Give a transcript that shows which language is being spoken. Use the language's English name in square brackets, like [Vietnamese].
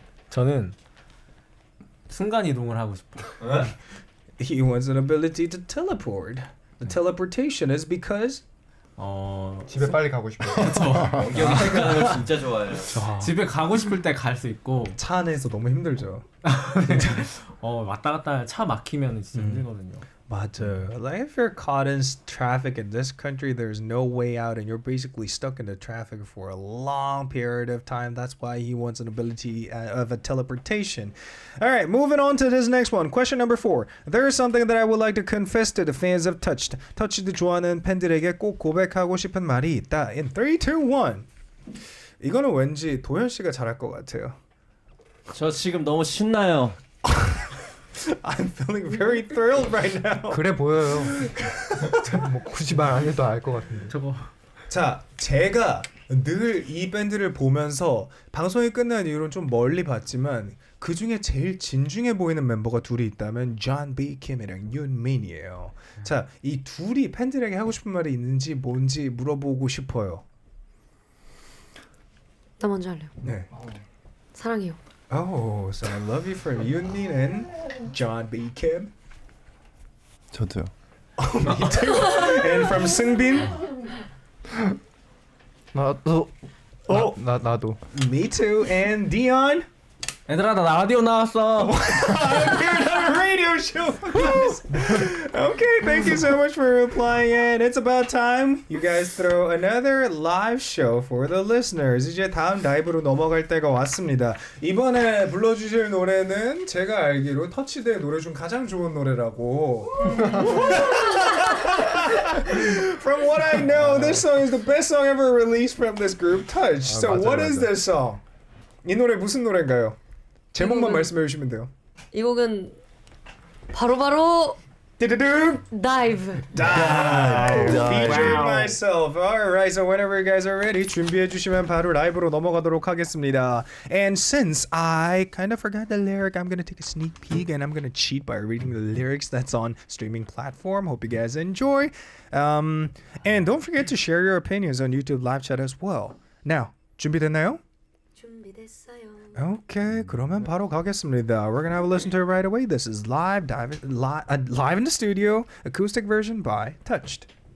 [Korean] 저는 순간 이동을 하고 싶어요. [English] He wants an ability to teleport. The teleportation is because [Korean] 집에 빨리 가고 싶어요. 여기 생각하는 거 진짜 좋아해요. 집에 가고 싶을 때 갈 수 있고 차 안에서 너무 힘들죠. 왔다 갔다 차 막히면 진짜 힘들거든요. 맞아. [English] Like if you're caught in traffic in this country, there's no way out, and you're basically stuck in the traffic for a long period of time. That's why he wants an ability of a teleportation. All right, moving on to this next one. Question number 4. There is something that I would like to confess to the fans of Touched. [Korean] Touched 좋아하는 팬들에게 꼭 고백하고 싶은 말이 있다. [English] In 3, 2, 1. [Korean] 이거는 왠지 도현 씨가 잘할 것 같아요. 저 지금 너무 신나요. [English] I'm feeling very thrilled right now. [Korean] 그래 보여요. 뭐 굳이 말 안 해도 알 것 같은데. 저거 자, 제가 늘 이 밴드를 보면서 방송이 끝난 이후로는 좀 멀리 봤지만 그 중에 제일 진중해 보이는 멤버가 둘이 있다면 존 B. 킴이랑 윤민이에요. 자, 이 둘이 팬들에게 하고 싶은 말이 있는지 뭔지 물어보고 싶어요. 나 먼저 할래요. 네. 사랑해요. [English] Oh, so I love you from Yoonmin and John B. Kim. [Korean] 저도요. [English] Me too. And from Seungbin. [Korean] 나도. 나도. [English] Me too. And Dion. [Korean] 얘들아 나 라디오 나왔어. [English] Appeared on a radio show. Okay, thank you so much for replying. And it's about time you guys throw another live show for the listeners. [Korean] 이제 다음 라이브로 넘어갈 때가 왔습니다. 이번에 불러주실 노래는 제가 알기로 터치드의 노래 중 가장 좋은 노래라고. [English] From what I know, this song is the best song ever released from this group, Touch. So [Korean] 맞아요, [English] what is [Korean] 맞아요. [English] this song? [Korean] 이 노래 무슨 노래인가요? 제목만 이곡은- 말씀해 주시면 돼요. 이 곡은 바로 디드득! [English] Dive. Featuring myself. Alright, so whenever you guys are ready, [Korean] 준비해 주시면 바로 라이브로 넘어가도록 하겠습니다. [English] And since I kind of forgot the lyric, I'm gonna take a sneak peek and I'm gonna cheat by reading the lyrics that's on streaming platform. Hope you guys enjoy. And don't forget to share your opinions on YouTube live chat as well. [Korean] Now, 준비됐나요? 준비됐어요. Okay, 그러면 바로 가겠습니다. [English] We're gonna have a listen to it right away. This is live in the studio, acoustic version by Touched.